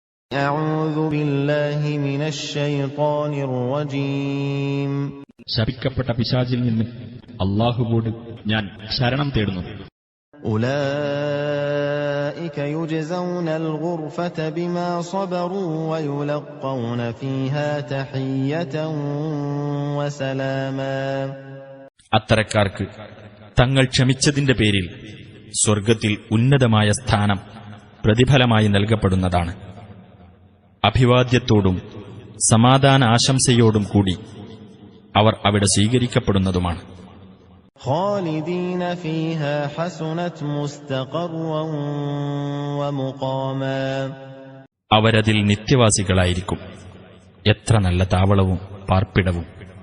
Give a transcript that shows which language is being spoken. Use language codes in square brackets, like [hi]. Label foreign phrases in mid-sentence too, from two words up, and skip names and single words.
[ar] أعوذ بالله من الشيطان الرجيم. [ml] ശപിക്കപ്പെട്ട പിശാചിൽ നിന്ന് അല്ലാഹുവോട് ഞാൻ ശരണം തേടുന്നു. [ar] أولئك يجزون الغرفة بما صبروا ويلقون فيها تحية وسلاما. [ml] അത്തരക്കാർക്ക് തങ്ങൾ ക്ഷമിച്ചതിന്റെ പേരിൽ സ്വർഗ്ഗത്തിൽ ഉന്നതമായ സ്ഥാനം പ്രതിഫലമായി നൽകപ്പെടുന്നതാണ്. അഭിവാദ്യത്തോടും സമാധാന ആശംസയോടും കൂടി അവർ അവിടെ സ്വീകരിക്കപ്പെടുന്നതുമാണ്. [ar] خالدين فيها حسنت مستقرا ومقاما. [ml] അവരതിൽ നിത്യവാസികളായിരിക്കും. എത്ര നല്ല താവളവും പാർപ്പിടവും.